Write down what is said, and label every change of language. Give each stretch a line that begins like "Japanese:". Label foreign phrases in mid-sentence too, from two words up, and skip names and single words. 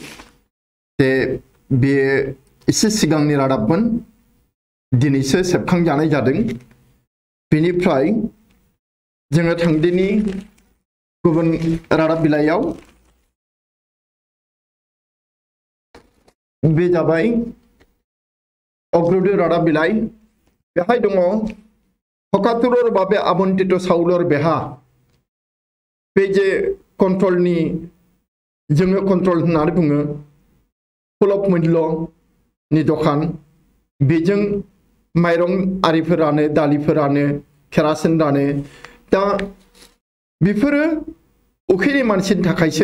Bodo: बे एसे सिगांनि रादाबमोन दिनैसो सेबखांजानाय जादों बेनिफ्राय जोङो थांदिनि गुबुन रादाब बिलाइयाव बे जाबाय अग्रदूत रादाब बिलाइ बेहाय दङ
Assamese: হকাতুৰৰ বাবে আবণ্টিত চাউলৰ বেহা
Bodo: बे जे कन्ट्रलनि जोङो कन्ट्रल होननानै बुङो सुलभ मूल्यनि दखान बेजों माइरं आरिफोरानो दालिफोरानो केरासिन दानो दा बेफोरो उखैनाय मानसिनि थाखायसो